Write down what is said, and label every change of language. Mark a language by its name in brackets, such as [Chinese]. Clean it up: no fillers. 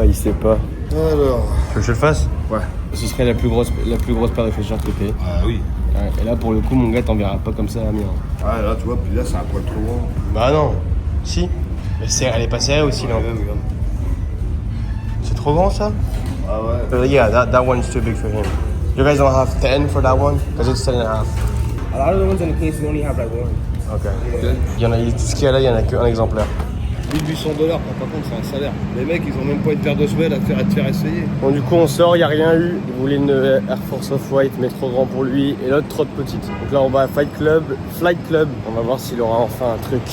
[French] Alors. Tu veux que je le fasse? Ouais. Ce serait la plus grosse paire de chaussures que tu Ah oui. Ouais, et là pour le coup mon gars t'en verras pas comme ça à Amiens. Ah là, tu vois, puis là, c'est un poil trop grand. Bah non. Si. Elle est pas serrée aussi là. Ouais, regarde. C'est trop grand ça? Ah ouais. [English] Yeah, that one's too big for him. You guys don't have 10 for that one? Because it's 10 and a half. A lot of the ones in the case we only have like one. Ok. [French] Il y en a, tout ce qu'il y a là, il y en a qu'un exemplaire. 1800 $, par contre, c'est un salaire. Les mecs, ils ont même pas une paire de semelles à te faire essayer. Bon du coup on sort, il n'y a rien eu. Il voulait une Air Force Off-White mais trop grand pour lui et l'autre trop petite. Donc là on va à Flight Club. On va voir s'il aura enfin un truc.